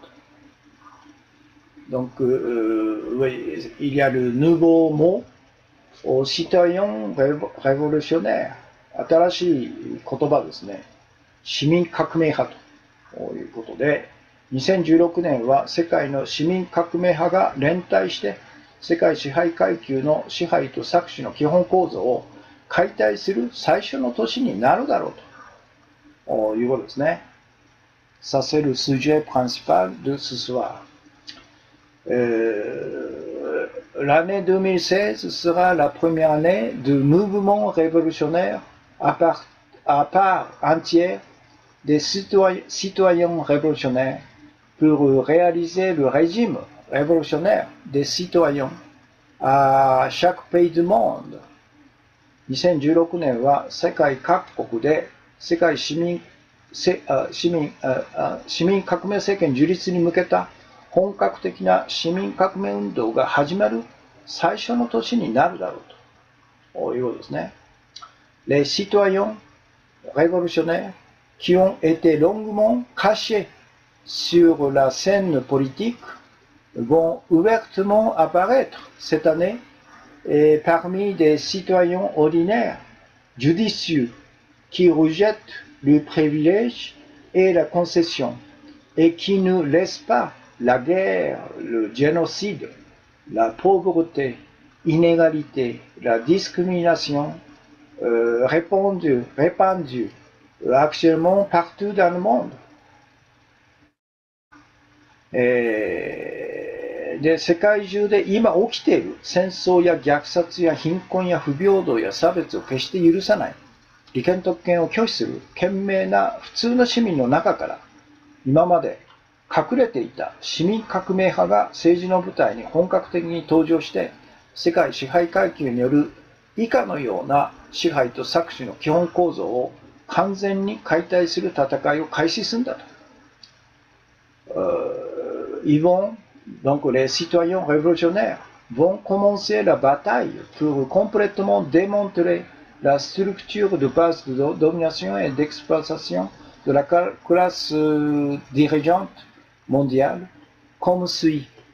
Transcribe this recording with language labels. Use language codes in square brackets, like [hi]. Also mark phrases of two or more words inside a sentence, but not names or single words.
[fr] Donc, oui, il y a le nouveau mot aux citoyens révolutionnaires. [ja] 新しい言葉ですね。市民革命派ということで、2016年は世界の市民革命派が連帯して世界支配階級の支配と搾取の基本構造を解体する最初の年になるだろうということですね。 [fr] Ça, c'est le sujet principal de ce soir. L'année 2016 sera la première année de mouvement révolutionnaire à part entière des citoyens révolutionnaires pour réaliser le régime révolutionnaire des citoyens à chaque pays du monde. [ja] 2016 年は世界各国で世界市民革命政権樹立に向けた本格的な市民革命運動が始まる最初の年になるだろうということですね。 [fr] Les citoyens révolutionnaires qui ont été longuement cachés sur la scène politique vont ouvertement apparaître cette année et parmi des citoyens ordinaires, judicieux, qui rejettent le privilège et la concession et qui ne laissent pas la guerre, le génocide, la pauvreté, l'inégalité, la discrimination répandue actuellement partout dans le monde. [ja] で、世界中で今起きている戦争や虐殺や貧困や不平等や差別を決して許さない、利権特権を拒否する懸命な普通の市民の中から、今まで隠れていた市民革命派が政治の舞台に本格的に登場して、世界支配階級による以下のような支配と搾取の基本構造を完全に解体する戦いを開始するんだと。 [fr] Donc les citoyens révolutionnaires vont commencer la bataille pour complètement démanteler la structure de base de domination et d'exploitation de la classe dirigeante mondiale comme suit.